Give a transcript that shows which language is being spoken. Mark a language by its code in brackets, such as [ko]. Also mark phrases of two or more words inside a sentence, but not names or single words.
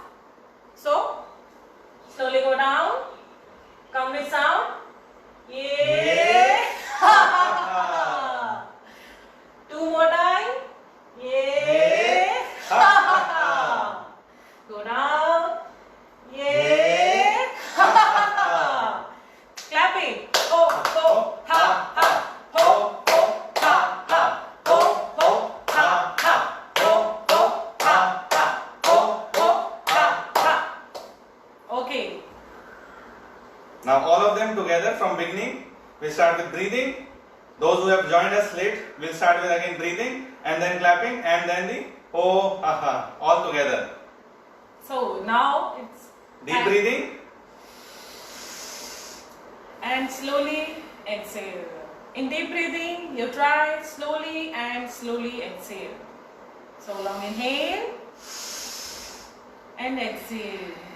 [en] So slowly go down, come with sound, yeah. Two more time, yeah. Go down, yeah. Clapping. Ho ho ha ha. Ho ho ha ha. Ho ho ha ha. Ho ho ha ha. Ho ho ha ha. Okay. Now all of them together from beginning. We start with breathing. Those who have joined us late will start with again breathing and then clapping and then the ho ha ha all together. So now it's Deep breathing. and slowly exhale. In deep breathing, you try slowly and slowly exhale. So long inhale and exhale.